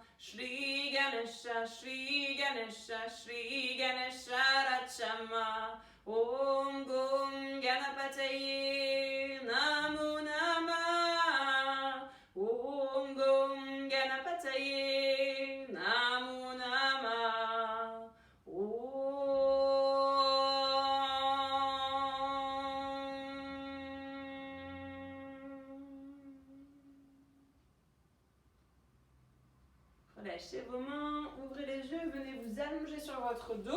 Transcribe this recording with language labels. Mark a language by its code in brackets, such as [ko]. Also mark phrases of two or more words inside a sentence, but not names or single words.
[sa] श्री गणेश, श्री गणेश, श्री गणेश रचम. ॐ गं गणपतये नमो नमः. ॐ गं गणपतये नमो नमः. [fr] Relâchez vos mains, ouvrez les yeux, venez vous allonger sur votre dos.